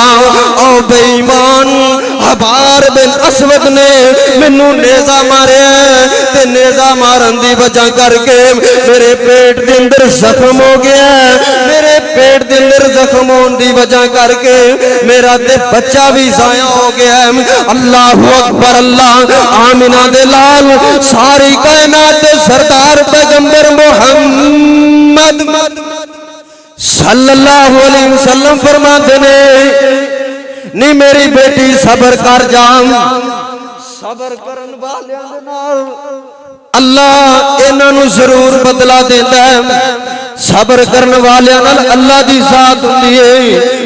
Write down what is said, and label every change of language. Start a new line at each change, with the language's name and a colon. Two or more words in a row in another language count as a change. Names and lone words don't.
Punjabi: او بے ایمان ہبار بن اسود نے مینوں نیزہ ماریا تے نیزہ مارن دی وجہ کر کے میرے پیٹ دے اندر زخم ہو گیا. میرے پیٹ دے اندر زخم ہونے دی وجہ کر کے میرا تے بچہ بھی ضائع ہو گیا.
Arabic: الله أكبر الله.
Punjabi: آمنہ دے لال ساری کائنات دے سردار پیغمبر محمد
Arabic: صلى الله عليه وسلم
Punjabi: فرماتے نے نی میری بیٹی صبر کر جا. صبر کرن والیاں دے نال اللہ اینہاں نوں ضرور بدلہ دیندا ہے. صبر کرن والیاں نال اللہ دی ذات ہوندی ہے.